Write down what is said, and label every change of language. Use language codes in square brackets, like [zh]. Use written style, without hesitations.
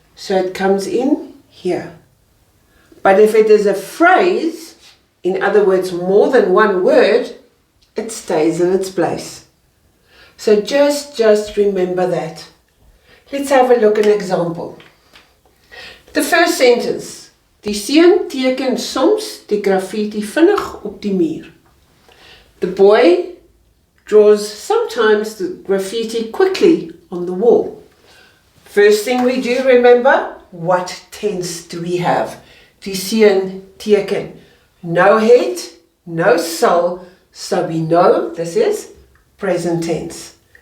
[en] So it comes in here. But if it is a phrase, in other words, more than one word, it stays in its place. So just remember that. Let's have a look at an example. The first sentence. [af] Die seun teken soms die graffiti vinnig op die muur. [en] The boy draws sometimes the graffiti quickly on the wall. First thing we do, remember, what tense do we have? [af] Die seun teken. [en] No het, no sal, so we know this is present tense.